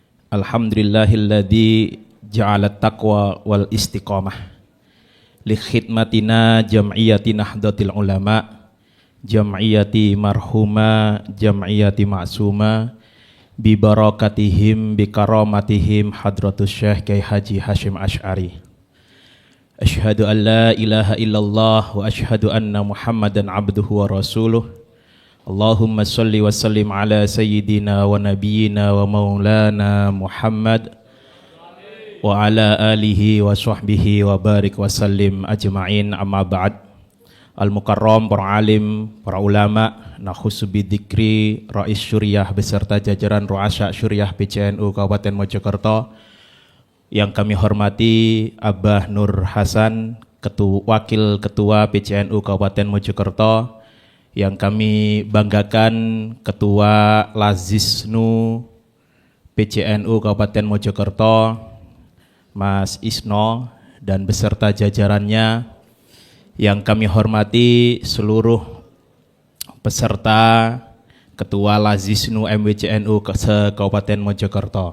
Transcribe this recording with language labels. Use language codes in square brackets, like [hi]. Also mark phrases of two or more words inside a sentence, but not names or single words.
[ar] الحمد لله الذي جعل التقوى والاستقامة لخدمتنا جمعية نهضة العلماء جمعية مرحومة جمعية معصومة ببركاتهم بكراماتهم حضرة الشيخ Kyai Haji Hasyim Asy'ari. أشهد أن لا إله إلا الله وأشهد أن محمدا عبده ورسوله. اللهم صل وسلم على سيدنا ونبينا ومولانا محمد وعلى آله وصحبه وبارك وسلم أجمعين، أما بعد. Al-Mukarram, [id] para alim, para ulama, [ar] نخص بذكر [id] Rais Syuriah beserta jajaran Ru'asya Syuriah PCNU Kabupaten Mojokerto yang kami hormati Abah Nur Hasan, Wakil Ketua PCNU Kabupaten Mojokerto, yang kami banggakan Ketua Lazisnu PCNU Kabupaten Mojokerto, Mas Isno, dan beserta jajarannya, yang kami hormati seluruh peserta Ketua Lazisnu MWCNU se-Kabupaten Mojokerto.